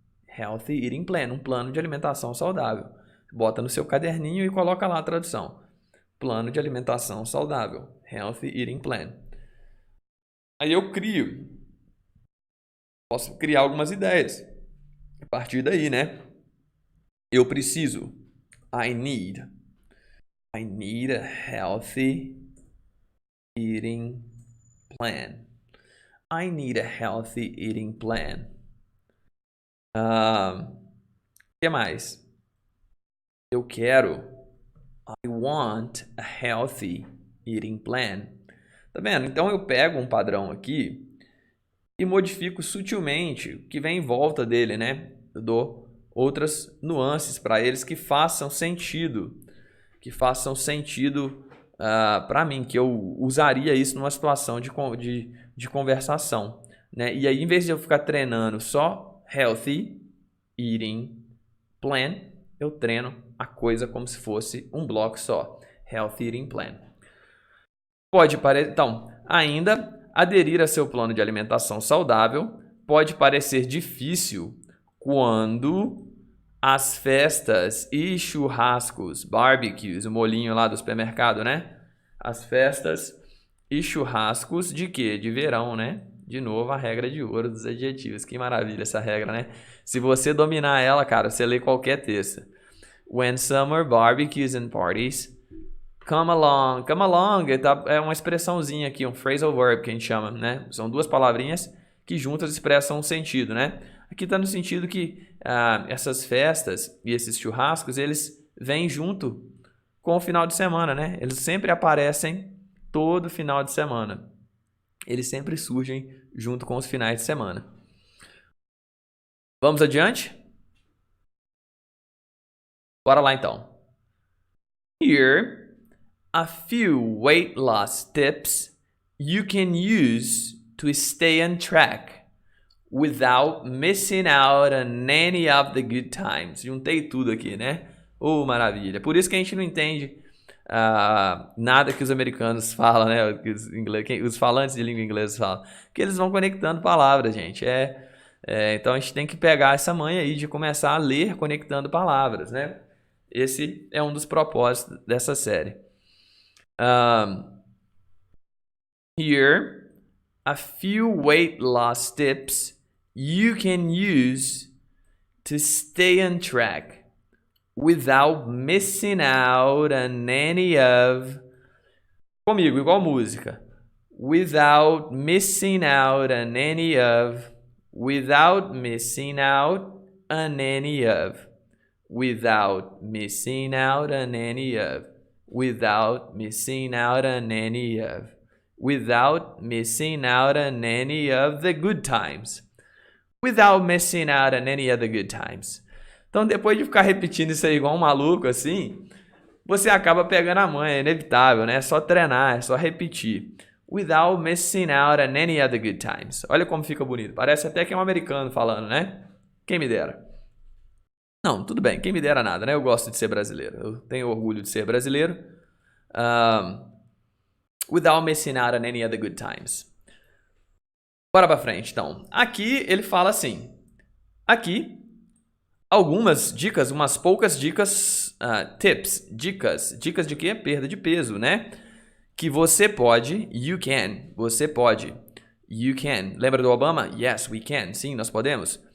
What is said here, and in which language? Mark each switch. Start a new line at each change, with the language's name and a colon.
English: Healthy Eating Plan,
Portuguese: um plano de alimentação saudável. Bota no seu caderninho e coloca lá a tradução. Plano de alimentação saudável.
English: Healthy Eating Plan.
Portuguese: Aí eu posso criar algumas ideias. A partir daí, né? Eu preciso.
English: I need a healthy eating plan. I need a healthy eating plan.
Portuguese: Que mais? Eu quero.
English: I want a healthy eating plan.
Portuguese: Tá vendo? Então eu pego um padrão aqui e modifico sutilmente o que vem em volta dele, né? eu dou outras nuances para eles que façam sentido. Que façam sentido para mim, que eu usaria isso numa situação de conversação. Né? E aí, em vez de eu ficar treinando só
English: healthy eating plan,
Portuguese: eu treino a coisa como se fosse um bloco só.
English: Healthy eating plan.
Portuguese: Pode parecer, então, ainda aderir a seu plano de alimentação saudável pode parecer difícil quando as festas e churrascos, barbecues, o molinho lá do supermercado, né? As festas e churrascos de quê? De verão, né? De novo, a regra de ouro dos adjetivos. Que maravilha essa regra, né? Se você dominar ela, cara, você lê qualquer texto.
English: When summer barbecues and parties come along.
Portuguese: Come along é uma expressãozinha aqui, um phrasal verb que a gente chama, né? São duas palavrinhas que juntas expressam um sentido, né? Aqui está no sentido que essas festas e esses churrascos, eles vêm junto com o final de semana, né? Eles sempre aparecem todo final de semana. Eles sempre surgem junto com os finais de semana. Vamos adiante? Bora lá então.
English: Here, a few weight loss tips you can use to stay on track without missing out on any of the good times.
Portuguese: Juntei tudo aqui, né? Oh, maravilha. Por isso que a gente não entende nada que os americanos falam, né? Os falantes de língua inglesa falam. Que eles vão conectando palavras, gente. Então a gente tem que pegar essa manha aí de começar a ler conectando palavras, né? Esse é um dos propósitos dessa série.
English: Here, a few weight loss tips you can use to stay on track without missing out on any of...
Portuguese: Comigo, igual música.
English: Without missing out on any of... Without missing out on any of... Without missing out on any of... Without missing out on any of... Without missing out on any of the good times. Without missing out on any of the good times.
Portuguese: Então, depois de ficar repetindo isso aí igual um maluco, assim, você acaba pegando a manha, é inevitável, né? É só treinar, é só repetir.
English: Without missing out on any of the good times.
Portuguese: Olha como fica bonito. Parece até que é um americano falando, né? Quem me dera. Não, tudo bem, quem me dera nada, né? Eu gosto de ser brasileiro. Eu tenho orgulho de ser brasileiro.
English: Without missing out on any of the good times.
Portuguese: Bora pra frente, então. Aqui ele fala assim. Aqui, algumas dicas, umas poucas dicas, tips, dicas. Dicas de quê? Perda de peso, né? Que você pode,
English: you can,
Portuguese: você pode, you can. Lembra do Obama?
English: Yes, we can.
Portuguese: Sim, nós podemos.